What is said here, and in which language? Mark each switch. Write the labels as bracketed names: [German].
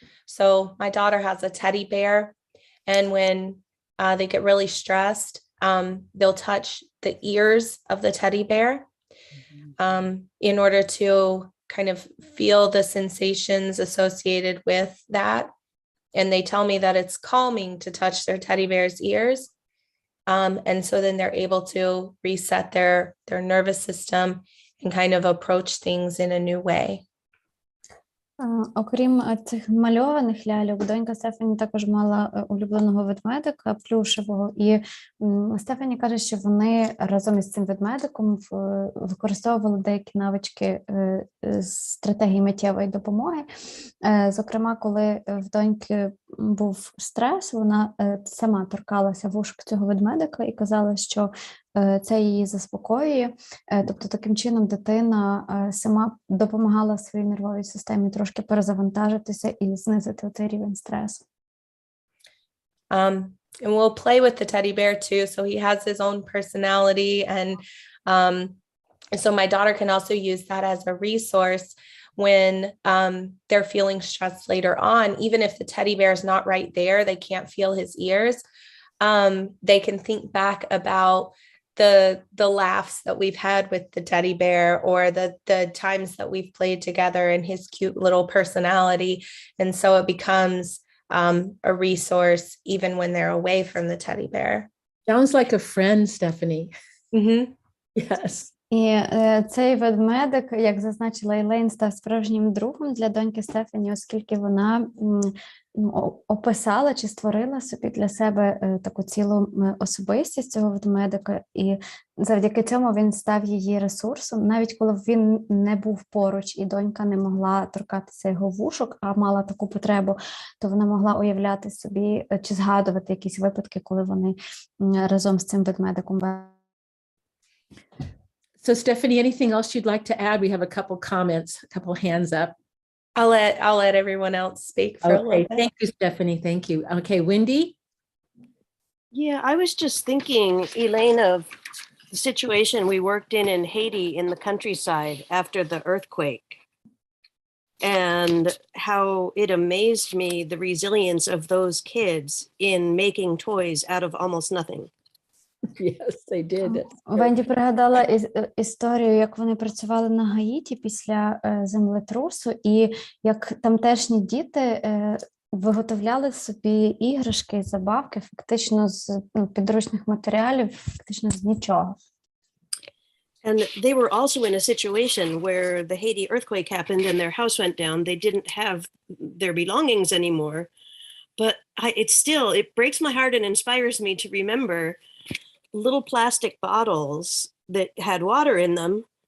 [English] So my daughter has a teddy bear, and when they get really stressed, they'll touch the ears of the teddy bear in order to kind of feel the sensations associated with that. And they tell me that it's calming to touch their teddy bear's ears. And so then they're able to reset their nervous system and kind of approach things in a new way. [Ukrainian] Окрім цих мальованих ляльок, донька Стефані також мала улюбленого ведмедика плюшевого, і Стефані каже, що вони разом із цим ведмедиком використовували деякі навички стратегії миттєвої допомоги. Зокрема, коли в доньки був стрес, вона сама торкалася вушок цього ведмедика і казала, що це її заспокоює. Тобто таким чином дитина сама допомагала своїй нервовій системі трошки перезавантажитися і знизити цей рівень стресу. [English] And we'll play with the teddy bear too. So he has his own personality. And so my daughter can also use that as a resource when they're feeling stressed later on. Even if the teddy bear is not right there, they can't feel his ears. They can think back about the laughs that we've had with the teddy bear, or the times that we've played together and his cute little personality. And so it becomes a resource even when they're away from the teddy bear. Sounds like a friend, Stephanie. Mm-hmm. Yes. [Ukrainian] І цей ведмедик, як зазначила Елейн, став справжнім другом для доньки Стефані, оскільки вона описала чи створила собі для себе таку цілу особистість цього ведмедика, і завдяки цьому він став її ресурсом. Навіть коли він не був поруч і донька не могла торкатися його вушок, а мала таку потребу, то вона могла уявляти собі чи згадувати якісь випадки, коли вони разом з цим ведмедиком. [English] So Stephanie, anything else you'd like to add? We have a couple comments, a couple hands up. I'll let everyone else speak for a little bit. Thank you, Stephanie. Thank you. Okay, Wendy? Yeah, I was just thinking, Elaine, of the situation we worked in Haiti in the countryside after the earthquake, and how it amazed me the resilience of those kids in making toys out of almost nothing. Yes, they did. [Ukrainian] Венді пригадала історію, як вони працювали на Гаїті після землетрусу, і як тамтешні діти виготовляли собі іграшки, забавки фактично з підручних матеріалів, фактично з нічого. [English] And they were also in a situation where the Haiti earthquake happened and their house went down. They didn't have their belongings anymore. But it breaks my heart and inspires me to remember little plastic bottles that had water in them.